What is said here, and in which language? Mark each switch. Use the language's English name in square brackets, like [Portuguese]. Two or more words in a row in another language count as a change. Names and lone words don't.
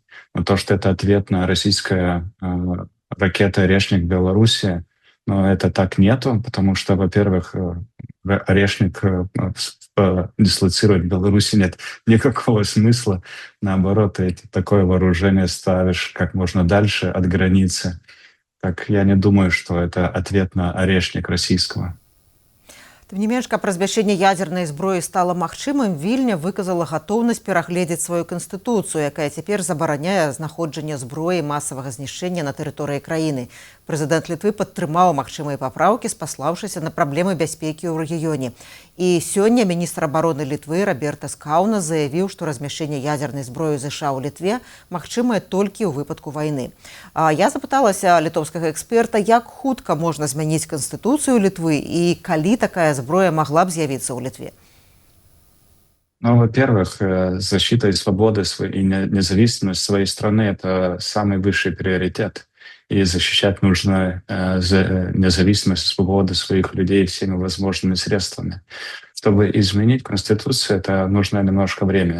[Russian] Но то, что это ответ на российская ракета «Орешник» в Беларуси, но это так нету, потому что, во-первых, орешник дислоцировать в Беларуси нет никакого смысла. Наоборот, ты такое вооружение ставишь как можно дальше от границы. Так я не думаю, что это ответ на орешник российского. [Belarusian] Тым не менш, каб размяшчэнне ядзернай зброі стала магчымым, Вільня выказала гатоўнасць перагледзець сваю канстытуцыю, якая цяпер забараняе знаходжанне зброі масавага знішчэння на тэрыторыі краіны. Прэзідэнт Літвы падтрымаў магчымыя папраўкі, спаслаўшыся на праблемы бяспекі ў рэгіёне. І сёння міністр абароны Літвы Робертас Каўнас заявіў, што размяшчэнне ядзернай зброі ЗША ў Літве магчымае толькі ў выпадку вайны. Я запыталася літоўскага эксперта, як хутка можна змяніць канстытуцыю Літвы і калі такая зброя магла б з'явіцца ў Літве. [Russian] Ну, во-первых, защита и свободы и независимость своей страны — это самый высший приоритет. И защищать нужно независимость и свободу своих людей всеми возможными средствами. Чтобы изменить Конституцию, это нужно немножко время.